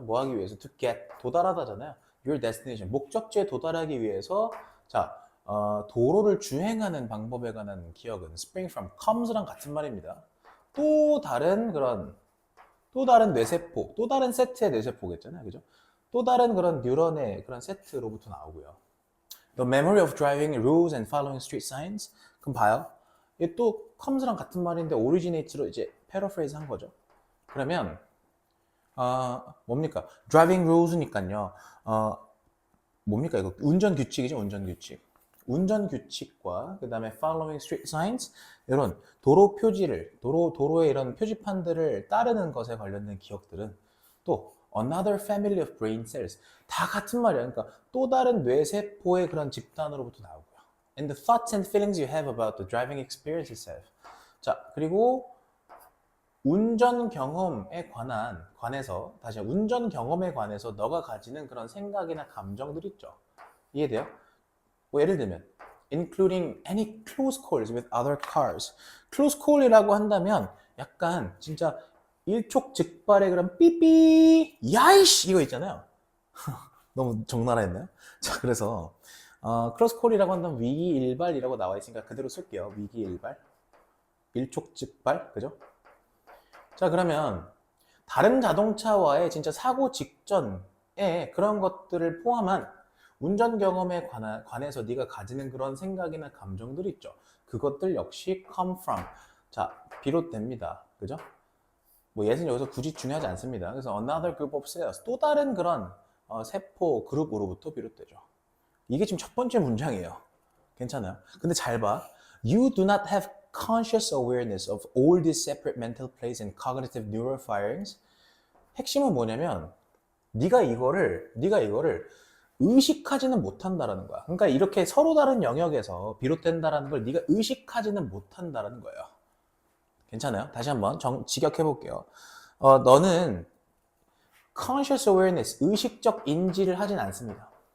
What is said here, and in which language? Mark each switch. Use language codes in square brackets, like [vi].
[ko] 뭐 하기 위해서 [en] to get [ko] 도달하다잖아요. [en] your destination [ko] 목적지에 도달하기 위해서 자, 도로를 주행하는 방법에 관한 기억은 [en] spring from comes [ko] 랑 같은 말입니다. 또 다른 뇌세포, 또 다른 세트의 뇌세포겠잖아요. 그죠? 또 다른 그런 뉴런의 그런 세트로부터 나오고요. [en] The memory of driving rules and following street signs. [ko] 그럼 봐요. 이게 또 comes랑 같은 말인데 originates로 이제 paraphrase 한 거죠. 그러면 뭡니까? driving rules니까요. 뭡니까 이거 운전 규칙이죠, 운전 규칙. 운전 규칙과 그 다음에 [en] following street signs [ko] 이런 도로 표지를 도로의 이런 표지판들을 따르는 것에 관련된 기억들은 또 [en] another family of brain cells [ko] 다 같은 말이야. 그러니까 또 다른 뇌세포의 그런 집단으로부터 나오고요. [en] And the thoughts and feelings you have about the driving experience itself. [ko] 자, 그리고 운전 경험에 관해서 다시 운전 경험에 관해서 너가 가지는 그런 생각이나 감정들 있죠. 이해돼요? 뭐 예를 들면 [en] including any close calls with other cars. [ko] close call이라고 한다면 약간 진짜 일촉즉발의 그런 삐삐 야이씨 이거 있잖아요. 너무 적나라했나요? 자, 그래서 close call이라고 한다면 위기일발이라고 나와 있으니까 그대로 쓸게요. 위기일발, 일촉즉발, 그죠? 자, 그러면 다른 자동차와의 진짜 사고 직전에 그런 것들을 포함한 운전 경험에 관해서 네가 가지는 그런 생각이나 감정들 있죠. 그것들 역시 [en] come from. [ko] 자, 비롯됩니다. 그죠? 뭐 예는 여기서 굳이 중요하지 않습니다. 그래서 [en] another group of cells. [ko] 또 다른 그런 세포 그룹으로부터 비롯되죠. 이게 지금 첫 번째 문장이에요. 괜찮아요? 근데 잘 봐. [en] You do not have conscious awareness of all these separate mental plays and cognitive neural firings. [ko] 핵심은 뭐냐면 네가 이거를 의식하지는 못한다라는 거야. 그러니까 이렇게 서로 다른 영역에서 비롯된다라는 걸 네가 의식하지는 못한다라는 거예요. 괜찮아요? 다시 한번 직역해 볼게요. 너는 [en] conscious awareness, [ko] 의식적 인지를 하진 않습니다.